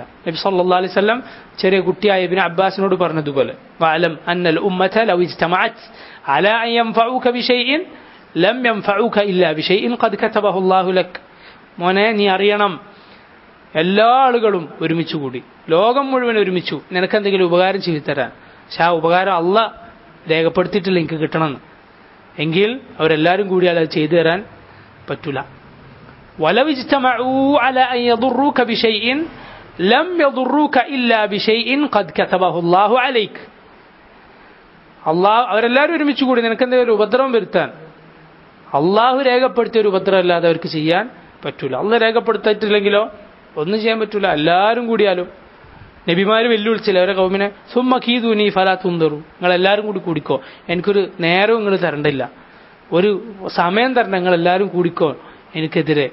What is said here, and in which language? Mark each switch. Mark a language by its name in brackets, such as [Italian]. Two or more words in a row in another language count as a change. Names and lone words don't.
[Arabic] نبي صلى الله عليه وسلم [Malayalam] ചെറിയ കുട്ടിയായ ഇബ്നു അബ്ബാസിനോട് പറഞ്ഞതുപോലെ, [Arabic] واعلم أن الأمة لو اجتمعت على أن ينفعوك بشيء لم ينفعوك إلا بشيء قد كتبه الله لك. [Malayalam] മോനെ, നീ അറിയണം, എല്ലാ ആളുകളും ഒരുമിച്ച് കൂടി, ലോകം മുഴുവൻ ഒരുമിച്ചു നിനക്കെന്തെങ്കിലും ഉപകാരം ചെയ്തു തരാൻ, പക്ഷെ ആ ഉപകാരം അള്ളാഹ് രേഖപ്പെടുത്തിയിട്ടില്ല എനിക്ക് കിട്ടണമെന്ന്, എങ്കിൽ അവരെല്ലാവരും കൂടിയാൽ അത് ചെയ്തു തരാൻ പറ്റൂല. [Arabic] ولو اجتمعوا على أن يضروك بشيء لم يضروك إلا بشيء قد كتبه الله عليك. [Malayalam] അള്ളാഹു അവരെല്ലാവരും ഒരുമിച്ച് കൂടി നിനക്കെന്തെങ്കിലും ഉപദ്രവം വരുത്താൻ അള്ളാഹു രേഖപ്പെടുത്തിയ ഒരു ഉപദ്രവം അല്ലാതെ അവർക്ക് ചെയ്യാൻ പറ്റൂല. അള്ളാഹ് രേഖപ്പെടുത്തിയിട്ടില്ലെങ്കിലോ ഒന്നും ചെയ്യാൻ പറ്റൂല. എല്ലാവരും കൂടിയാലും നബിമാര് വെല്ലുവിളിച്ചില്ല അവരെ കൗമിനെ, [Arabic] ثم كيدوني فلا تنظرون, [Malayalam] നിങ്ങളെല്ലാവരും കൂടി കൂടിക്കോ, എനിക്കൊരു നേരവും നിങ്ങൾ തരണ്ടില്ല, ഒരു സമയം തരണ്ട, നിങ്ങളെല്ലാവരും കൂടിക്കോ എനിക്കെതിരെ.